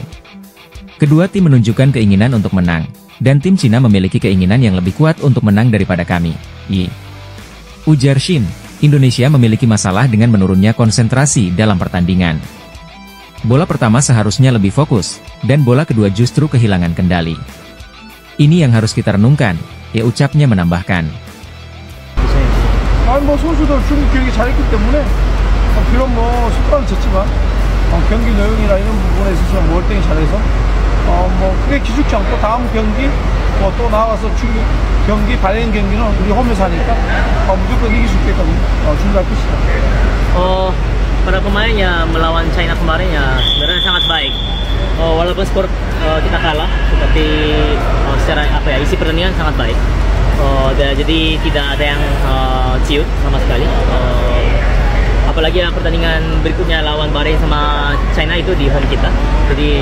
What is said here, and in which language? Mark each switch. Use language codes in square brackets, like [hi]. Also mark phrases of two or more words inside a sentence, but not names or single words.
[id] Kedua tim menunjukkan keinginan untuk menang, dan tim Cina memiliki keinginan yang lebih kuat untuk menang daripada kami, ujar Shin. Indonesia memiliki masalah dengan menurunnya konsentrasi dalam pertandingan. Bola pertama seharusnya lebih fokus, dan bola kedua justru kehilangan kendali. Ini yang harus kita renungkan, ya ucapnya menambahkan. [ko] 뭐 선수들 중국 경기 잘했기 때문에 비록 뭐 숟가락 졌지만 경기 내용이나 이런 부분에 있어서 월등히 잘해서 뭐 크게 기죽지 않고 다음 경기 또 나와서 중국 경기 발행 경기는 우리 홈에서 하니까 무조건 이길 수 있게끔 준비할 것이다. [id] Pada pemain ya melawan China kemarin ya sebenarnya sangat baik. Walaupun skor kita kalah, tetapi secara isi pertandingan sangat baik. Jadi tidak ada yang ciut sama sekali. Apalagi pertandingan berikutnya lawan Bahrain sama China itu di home kita.